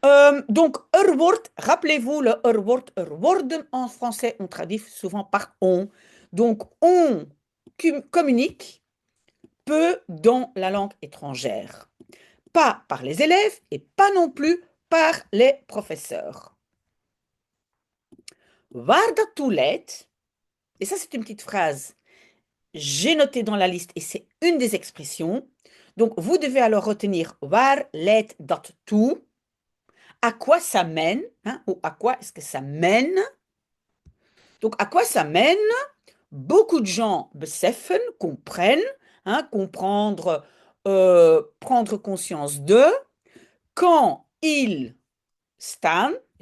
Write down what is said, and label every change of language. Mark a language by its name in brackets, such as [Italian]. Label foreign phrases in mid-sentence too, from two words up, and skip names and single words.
[French] Donc, rappelez-vous le [Dutch] er worden [French] en français, on traduit souvent par on. Donc, on communique peu dans la langue étrangère. Pas par les élèves et pas non plus par les professeurs. [Dutch] Waar dat toe leidt, [French] et ça c'est une petite phrase, j'ai noté dans la liste et c'est une des expressions. Donc, vous devez alors retenir [Dutch] waar leidt dat toe, [French] à quoi ça mène, hein, ou à quoi est-ce que ça mène. Donc, à quoi ça mène? Beaucoup de gens beseffen, comprennent, hein, comprendre, prendre conscience de, quand ils staan, et